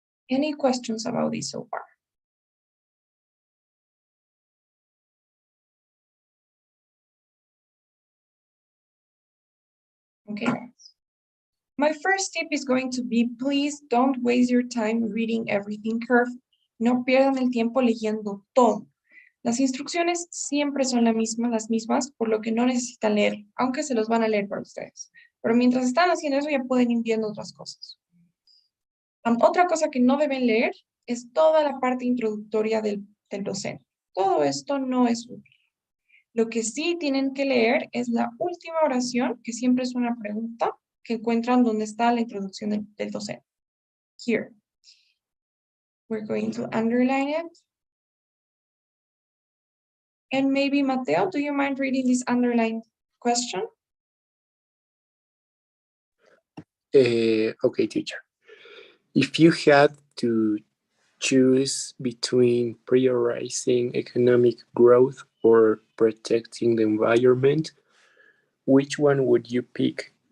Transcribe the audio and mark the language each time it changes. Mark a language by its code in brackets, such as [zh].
[en] Any questions about this so far? Okay, guys. My first tip is going to be, please don't waste your time reading everything carefully. [es] No pierdan el tiempo leyendo todo. Las instrucciones siempre son las mismas, por lo que no necesitan leer, aunque se los van a leer para ustedes. Pero mientras están haciendo eso, ya pueden ir viendo otras cosas. Otra cosa que no deben leer es toda la parte introductoria del docente. Todo esto no es útil. Lo que sí tienen que leer es la última oración, que siempre es una pregunta, que encuentran donde está la introducción del docente. [en] Here. We're going to underline it. And maybe, Mateo, do you mind reading this underlined question? Okay, teacher. If you had to choose between prioritizing economic growth or protecting the environment, which one would you pick?